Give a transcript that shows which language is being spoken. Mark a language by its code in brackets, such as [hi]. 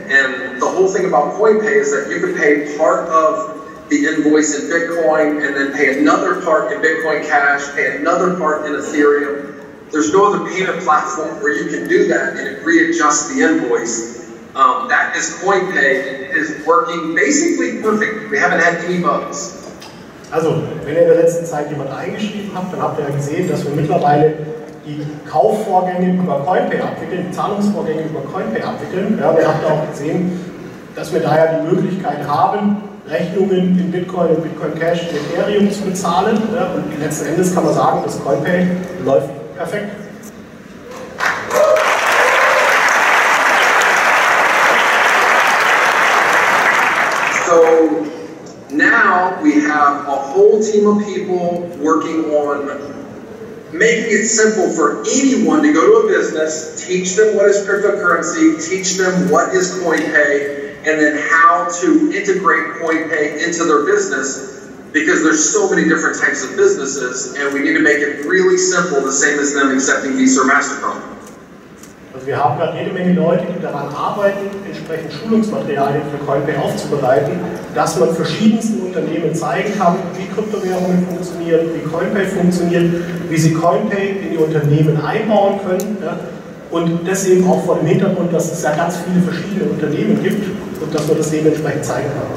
[en] And the whole thing about CoinPay is that you can pay part of the invoice in Bitcoin and then pay another part in Bitcoin Cash, pay another part in Ethereum. There's no other payment platform where you can do that and it readjusts the invoice. That is CoinPay. It is working basically perfect. We haven't had any bugs. [de] Also, wenn ihr in der letzten Zeit jemand eingeschrieben habt, dann habt ihr ja gesehen, dass wir mittlerweile die Kaufvorgänge über CoinPay abwickeln, die Zahlungsvorgänge über CoinPay abwickeln. Ja, wir habt auch gesehen, dass wir daher die Möglichkeit haben, Rechnungen in Bitcoin, in Bitcoin Cash, in Ethereum zu bezahlen. Ja, und letzten Endes kann man sagen, das CoinPay läuft perfekt. [en] So now we have a whole team of people working on making it simple for anyone to go to a business, teach them what is cryptocurrency, teach them what is CoinPay, and then how to integrate CoinPay into their business, because there's so many different types of businesses, and we need to make it really simple, the same as them accepting Visa or MasterCard. [de] Also wir haben gerade jede Menge Leute, die daran arbeiten, entsprechend Schulungsmaterialien für CoinPay aufzubereiten, dass man verschiedensten Unternehmen zeigen kann, wie Kryptowährungen funktionieren, wie CoinPay funktioniert, wie sie CoinPay in die Unternehmen einbauen können. Ja? Und das eben auch vor dem Hintergrund, dass es ja ganz viele verschiedene Unternehmen gibt und dass man das dementsprechend zeigen kann.